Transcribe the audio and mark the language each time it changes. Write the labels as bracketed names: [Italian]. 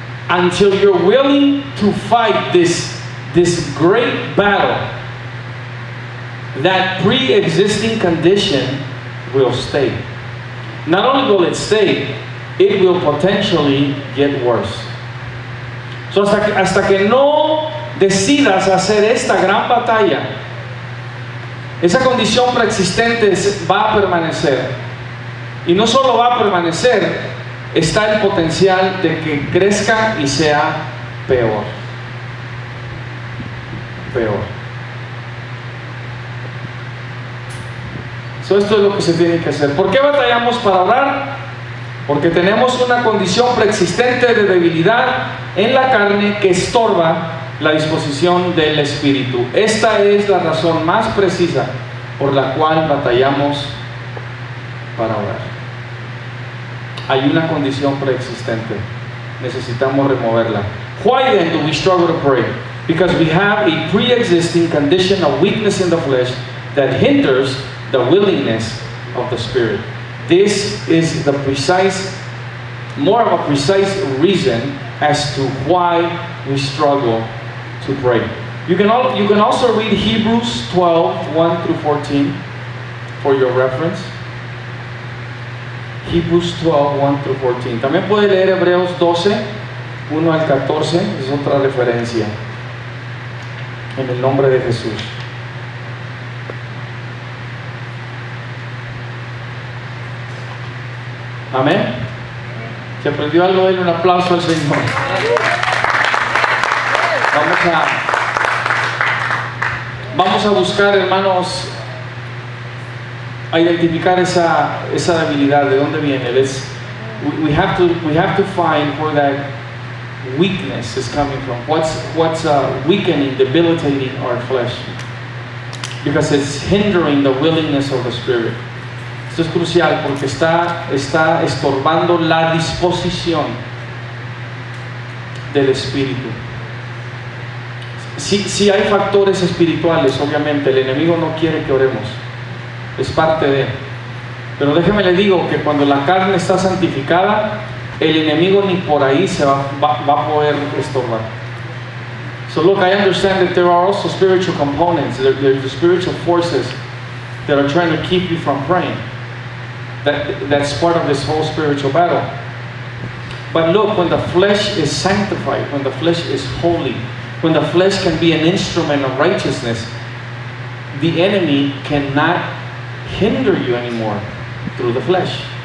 [English] Until you're willing to fight this great battle, that pre-existing condition will stay. Not only will it stay, it will potentially get worse. [Spanish] So hasta que no decidas hacer esta gran batalla, esa condición preexistente va a permanecer. Y no solo va a permanecer, está el potencial de que crezca y sea peor. Peor. So esto es lo que se tiene que hacer. ¿Por qué batallamos para orar? Porque tenemos una condición preexistente de debilidad en la carne que estorba la disposición del Espíritu. Esta es la razón más precisa por la cual batallamos para orar. Hay una condición preexistente. Necesitamos removerla. [English] Why then do we struggle to pray? Because we have a pre-existing condition of weakness in the flesh that hinders the willingness of the Spirit. This is the more of a precise reason as to why we struggle to pray. You can also read Hebrews 12, 1 through 14 for your reference. Hebrews 12, 1 through 14. [Spanish] También puede leer Hebreos 12, 1 al 14, es otra referencia. En el nombre de Jesús. Amén. ¿Se aprendió algo de él? Un aplauso al Señor. Vamos a buscar, hermanos, a identificar esa debilidad. ¿De dónde viene? [English] We have to find where that weakness is coming from. What's weakening, debilitating our flesh? Because it's hindering the willingness of the Spirit. [Spanish] Esto es crucial porque está estorbando la disposición del Espíritu. Si hay factores espirituales, obviamente el enemigo no quiere que oremos, es parte de. Pero déjeme le digo que cuando la carne está santificada, el enemigo ni por ahí se va a poder estorbar. [English] So look, I understand that there are also spiritual components. There's the spiritual forces that are trying to keep you from praying. That's part of this whole spiritual battle. But look, when the flesh is sanctified, when the flesh is holy, when the flesh can be an instrument of righteousness, the enemy cannot hinder you anymore through the flesh.